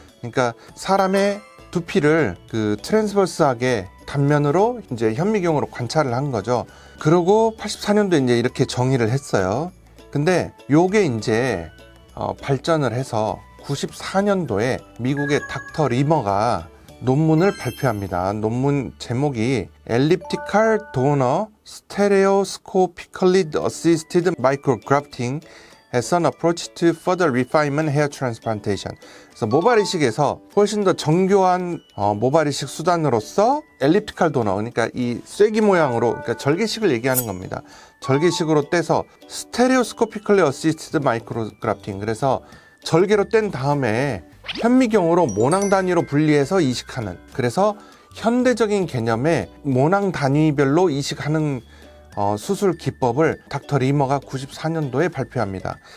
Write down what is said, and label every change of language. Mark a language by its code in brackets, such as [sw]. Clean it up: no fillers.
[ko] 그러니까 사람의 두피를 그 트랜스버스하게 단면으로 이제 현미경으로 관찰을 한 거죠. 그리고 84년도에 이제 이렇게 정의를 했어요. 근데 요게 이제 발전을 해서 94년도에 미국의 닥터 리머가 논문을 발표합니다. 논문 제목이 [en] Elliptical Donor Stereoscopically Assisted Micrografting as an approach to further refinement hair transplantation. [ko] 그래서 모발 이식에서 훨씬 더 정교한 모발 이식 수단으로서 엘립티칼 도너, 그러니까 이 쐐기 모양으로, 그러니까 절개식을 얘기하는 겁니다. 절개식으로 떼서 스테레오스코피컬리 어시스티드 마이크로그래프팅, 그래서 절개로 뗀 다음에 현미경으로 모낭 단위로 분리해서 이식하는, 그래서 현대적인 개념의 모낭 단위별로 이식하는 수술 기법을 닥터 리머가 94년도에 발표합니다.